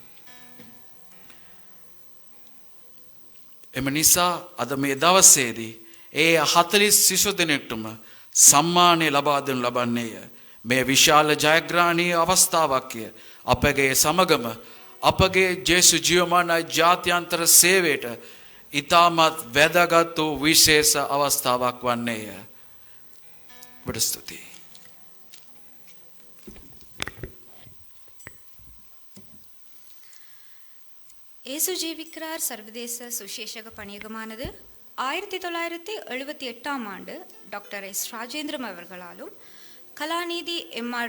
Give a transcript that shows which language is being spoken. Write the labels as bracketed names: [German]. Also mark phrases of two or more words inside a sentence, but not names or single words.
[Sinhala] එම නිසා අද මේ දවසේදී ඒ 40 ශිෂ්‍ය දෙනෙකුටම සම්මානය ලබා දෙනු ලබන්නේය. මේ විශාල ජයග්‍රහණීය අවස්ථාවක්ය. අපගේ සමගම අපගේ ජේසු ජීවමාන ජාත්‍යන්තර සේවයට ඉතාමත් වැදගත් වූ විශේෂ අවස්ථාවක් වන්නේය. ඔබට ස්තුතියි. [Tamil] இயேசு ஜீவிக்கிறார் சர்வதேச சுசேஷக பணியகமானது 1978ஆம் ஆண்டு டாக்டர் எஸ் ராஜேந்திரம் அவர்களாலும் கலாநிதி எம்.ஆர்.